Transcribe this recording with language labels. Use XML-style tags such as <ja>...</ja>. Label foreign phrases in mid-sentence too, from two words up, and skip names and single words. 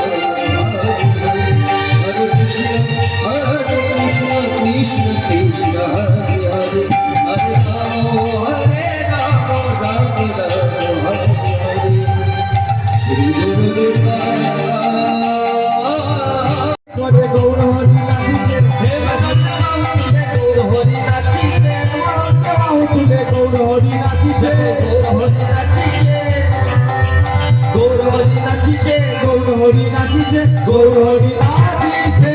<sa>हरे कृष्ण, कृष्ण कृष्ण, हरे हरे, हरे राम, हरे राम, राम हरे हरे, श्री गुरुदेव</sa> <bn>পরে গৌর হরি নাচিছে হে গৌর হরি নাচিছে তুলে গৌর হরি নাচিছে গৌর হরি নাচিছে গৌর হরি নাচিছে গৌর হরি নাচিছে।</bn>